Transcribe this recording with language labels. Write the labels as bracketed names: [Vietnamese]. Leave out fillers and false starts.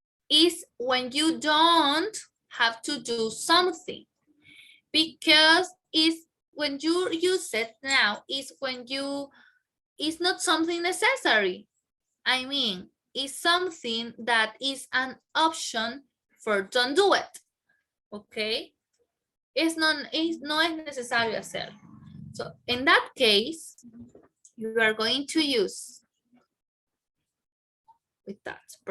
[English] Is when you don't have to do something, because it's when you use it now is when it's not something necessary. I mean, it's something that is an option for don't do it. Okay? [Spanish] No es necesario hacerlo. [English] So in that case, you are going to use with that.